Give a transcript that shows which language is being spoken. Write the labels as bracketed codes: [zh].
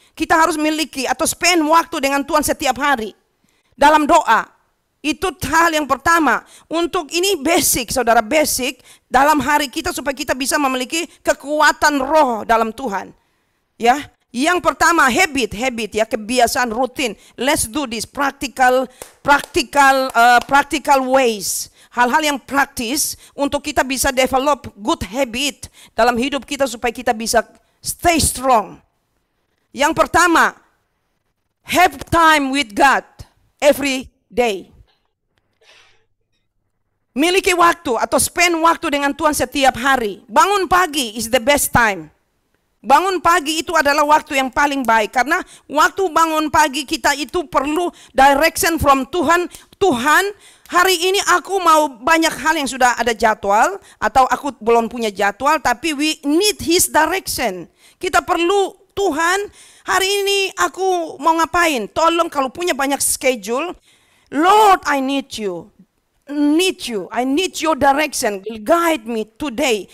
[id] Kita harus miliki atau spend waktu dengan Tuhan setiap hari dalam doa. Itu hal yang pertama. Untuk ini basic, saudara, basic dalam hari kita supaya kita bisa memiliki kekuatan roh dalam Tuhan. Ya, yang pertama habit ya, kebiasaan rutin. [en] Let's do this practical ways. [id] Hal-hal yang praktis untuk kita bisa [en] develop good habit [id] dalam hidup kita supaya kita bisa [en] stay strong. [id] Yang pertama, [en] have time with God every day. [id] Miliki waktu atau spend waktu dengan Tuhan setiap hari. Bangun pagi [en] is the best time. [id] Bangun pagi itu adalah waktu yang paling baik. Karena waktu bangun pagi kita itu perlu [en] direction from [id] Tuhan. Tuhan, hari ini aku mau banyak hal yang sudah ada jadwal. Atau aku belum punya jadwal. Tapi [en] we need His direction. [id] Kita perlu, Tuhan, hari ini aku mau ngapain? Tolong kalau punya banyak schedule. [en] Lord, I need you. I need your direction, guide me today.